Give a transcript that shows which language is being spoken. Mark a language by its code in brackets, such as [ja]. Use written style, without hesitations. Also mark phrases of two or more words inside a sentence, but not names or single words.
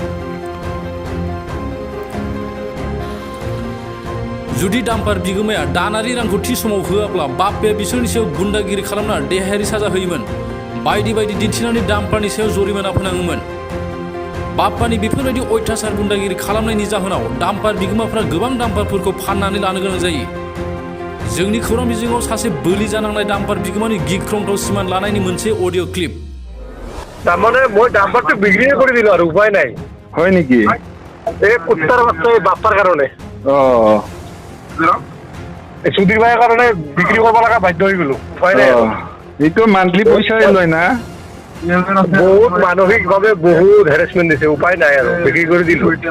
[brx] जुदि डाम्पार बिगोमाया दानारि रांखौ थि समाव होआब्ला बाप्पाया बिसोरनि सायाव गुन्डागिरि खालामना देहायारि साजा होयोमोन, बायदि बायदि दिन्थिनानै डाम्पारनि सायाव जरिमाना फोनाङोमोन। बाप्पानि बेफोरबायदि अयथासार गुन्डागिरि खालामनायनि जाहोनाव डाम्पार बिगोमाफ्रा गोबां डाम्पारफोरखौ फाननानै लानो गोनां जायो। जोंनि खौरां बिजोङाव सासे बोलि जानांनाय डाम्पार बिगोमानि गिख्रंथाव सिमान लानायनि मोनसे अडिअ क्लिप। [as] তাৰমানে মই ডাম্পাৰটো বিক্ৰীয়ে কৰি দিলোঁ আৰু উপায় নাই। হয় নেকি? এই কুত্তাৰ বাচ্চা বাপ্পাৰ কাৰণে সুধীৰ ভাইৰ কাৰণে বিক্ৰী কৰিব লগা বাধ্য হৈ গ'লো, উপায় নাই। এইটো মান্থলি পইচাই লয় না? বহুত মানসিকভাৱে বহুত হেৰেছমেণ্ট দিছে, উপায় নাই আৰু বিক্ৰী কৰি দিলোঁ।